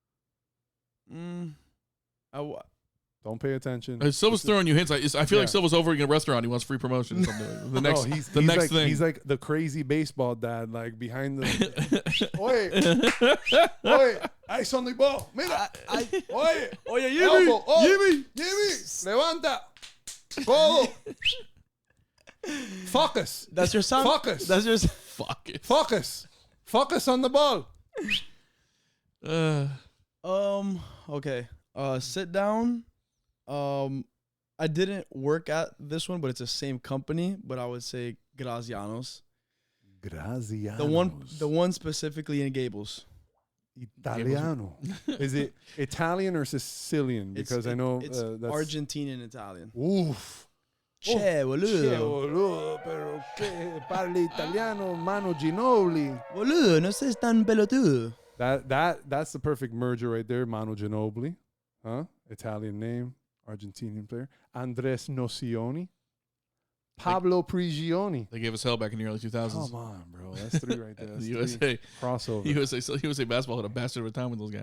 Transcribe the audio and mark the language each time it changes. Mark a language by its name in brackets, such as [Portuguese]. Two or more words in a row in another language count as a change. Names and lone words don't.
[English] Don't pay attention. Silva's throwing you hints. I feel like Yeah. Silva's over in a restaurant. He wants free promotion or something. The next, he's next like, thing. He's like the crazy baseball dad, like behind the. Oye, ice on the ball. [Spanish] Mira. Oye, Jimmy, Jimmy, levanta. Codo. [English] Focus. That's your son. Focus. That's your. Fuck it. Focus on the ball. Okay. Sit down. I didn't work at this one, but it's the same company. But I would say Graziano's. Grazianos. The one specifically in Gables. Italiano. Is it Italian or Sicilian? Because I know it's that's Argentinian Italian. Oof. [Spanish] Che, Che, boludo. boludo, pero [Italian] che parli italiano, [Spanish] mano Ginobili. Boludo, no seas tan pelotudo. [English] That's the perfect merger right there. Mano Ginobili, huh? Italian name, Argentinian player. Andres Nocioni, Pablo Prigioni. They gave us hell back in the early 2000s. Come on, bro. That's three right there. That's The three. USA, Crossover. USA basketball had a bastard of a time with those guys.